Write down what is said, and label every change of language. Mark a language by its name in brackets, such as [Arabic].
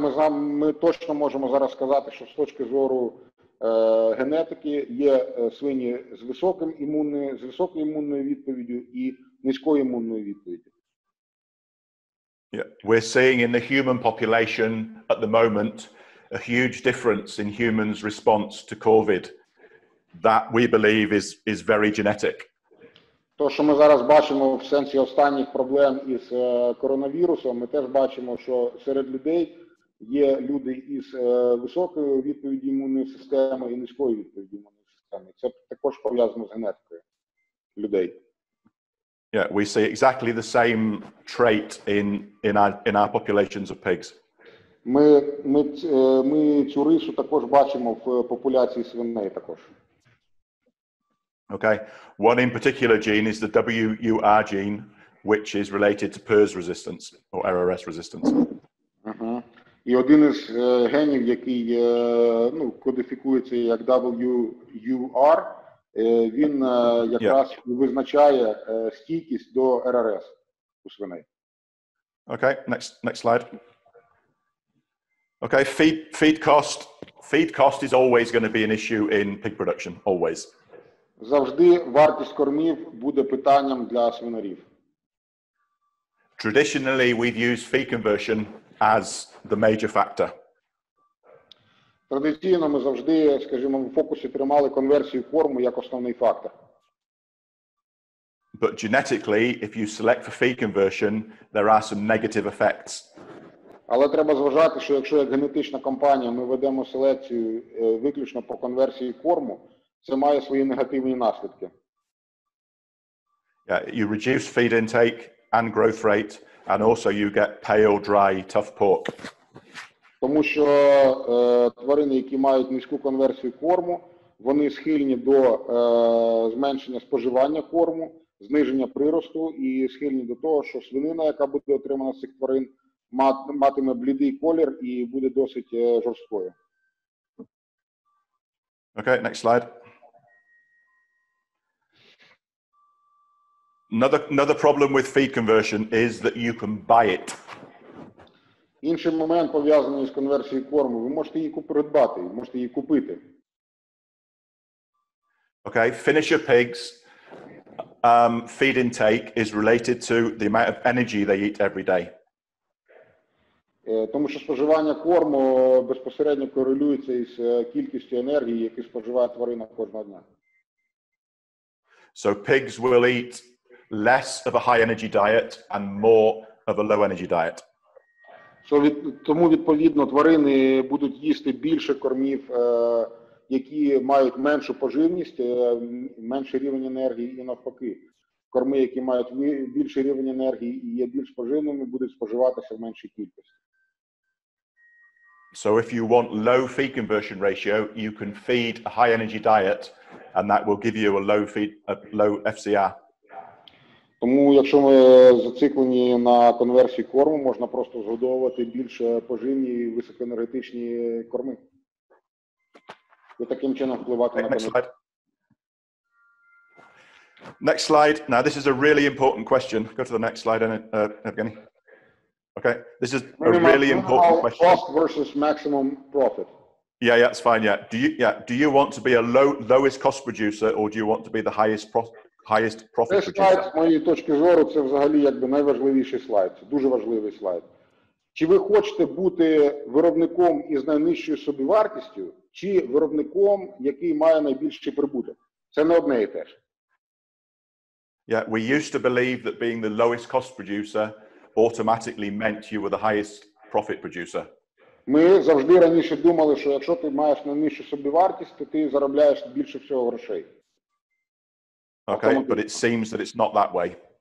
[Ukrainian] Ми точно можемо зараз сказати, що з точки зору генетики є свині з високою імунною відповіддю і низькою імунною відповіддю. [English] Yeah, we're seeing in the human population at the moment a huge difference in humans' response to COVID that we believe is very genetic. [Ukrainian] То, що ми зараз бачимо в сенсі останніх проблем із коронавірусом, ми теж бачимо, що серед людей є люди із високою відповіддю імунної системи і низькою відповіддю імунної системи. Це також пов'язано з генетикою людей. [English] Yeah, we see exactly the same trait in our populations of pigs. [Ukrainian] Ми цю рису також бачимо в популяції свиней також. [English] Okay, one in particular gene is the WUR gene, which is related to PRRS resistance or RRS resistance. [Ukrainian] І один із генів, який кодифікується як WUR, він якраз визначає стійкість до РРС у свиней. [English] Okay, next slide. Okay, feed cost. Feed cost is always going to be an issue in pig production, always. [Ukrainian] Завжди вартість кормів буде питанням для свинарів. [English] Traditionally, we've used feed conversion as the major factor. [Ukrainian] Традиційно ми завжди, скажімо, в фокусі тримали конверсію корму як основний фактор. [English] But genetically, if you select for feed conversion, there are some negative effects. [Ukrainian] Але треба зважати, що якщо як генетична компанія ми ведемо селекцію виключно по конверсії корму, це має свої негативні наслідки. [English] Yeah, you reduce feed intake and growth rate, and also you get pale, dry, tough pork. [Ukrainian] Тому що тварини, які мають низьку конверсію корму, вони схильні до зменшення споживання корму, зниження приросту і схильні до того, що свинина, яка буде отримана з цих тварин, матиме блідий колір і буде досить жорсткою. [English] Okay, next slide. Another problem with feed conversion is that you can buy it. [Ukrainian] Інший момент пов'язаний з конверсією корму. Ви можете її придбати, можете її купити. [English] Okay, finisher pigs feed intake is related to the amount of energy they eat every day. [Ukrainian] Тому що споживання корму безпосередньо корелюється із кількістю енергії, яку споживає тварина кожного дня. [English] So pigs will eat less of a high energy diet and more of a low energy diet. [Ukrainian] Тому, відповідно, тварини будуть їсти більше кормів, які мають меншу поживність, менший рівень енергії і навпаки. Корми, які мають більший рівень енергії і є більш поживними, будуть споживатися в меншій кількості. [English] So if you want low feed conversion ratio, you can feed a high energy diet and that will give you a low FCR. [Ukrainian] Тому, якщо ми зациклені на конверсії корму, можна просто згодовувати більш поживні і високоенергетичні корми. І таким чином впливати на конверсію. [English] Next slide. Now, this is a really important question. Go to the next slide, Evgeny. Okay, this is a really important question. Cost versus maximum profit. Yeah, it's fine. Do you want to be a lowest cost producer, or do you want to be the highest profit [Ukrainian] Цей [English] producer? [Ukrainian] слайд, з моєї точки зору, це взагалі якби найважливіший слайд. Це дуже важливий слайд. Чи ви хочете бути виробником із найнижчою собівартістю, чи виробником, який має найбільший прибуток? Це не одне і те ж. [English] Yeah, we used to believe that being the lowest cost producer automatically meant you were the highest profit producer. [Ukrainian] Ми завжди раніше думали, що якщо ти маєш найнижчу собівартість, то ти заробляєш більше всього грошей. [English] Okay, but it seems that it's not that way.